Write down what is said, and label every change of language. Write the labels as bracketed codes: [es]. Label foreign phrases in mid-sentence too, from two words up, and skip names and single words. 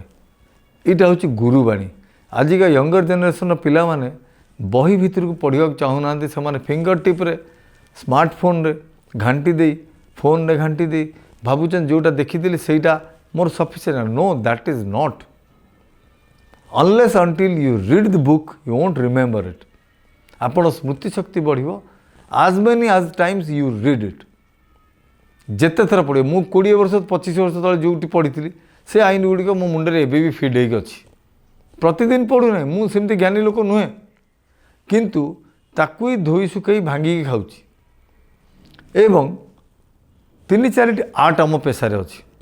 [or] ଏଇଟା ହେଉଛି ଗୁରୁବାଣୀ। ଆଜିକା [en] younger generation [or] ପିଲାମାନେ ବହି ଭିତରକୁ ପଢ଼ିବାକୁ ଚାହୁଁନାହାନ୍ତି। ସେମାନେ [en] finger tip [or] ସ୍ମାର୍ଟଫୋନ୍ରେ ଘାଣ୍ଟି ଦେଇ, ଫୋନ୍ରେ ଘାଣ୍ଟି ଦେଇ ଭାବୁଛନ୍ତି ଯେଉଁଟା ଦେଖିଥିଲି ସେଇଟା ମୋର ସଫିସିଏଣ୍ଟ। [en] No, that is not. Unless until you read the book, you won't remember it. [or] ଆପଣ ସ୍ମୃତି ଶକ୍ତି ବଢ଼ିବ [en] as many as times you read it. [or] ଯେତେ ଥର ପଢ଼ିବ। ମୁଁ 20 ବର୍ଷ 25 ବର୍ଷ ତଳେ ଯେଉଁଠି ପଢ଼ିଥିଲି ସେ ଆଇନ ଗୁଡ଼ିକ ମୋ ମୁଣ୍ଡରେ ଏବେ ବି ଫିଟ୍ ହେଇକି ଅଛି। ପ୍ରତିଦିନ ପଢ଼ୁନାହିଁ, ମୁଁ ସେମିତି ଜ୍ଞାନୀ ଲୋକ ନୁହେଁ, କିନ୍ତୁ ତାକୁ ହିଁ ଧୋଇ ଶୁଖେଇ ଭାଙ୍ଗିକି ଖାଉଛି। ଏବଂ 3-4ଟି ଆର୍ଟ ଆମ ପେଶାରେ ଅଛି।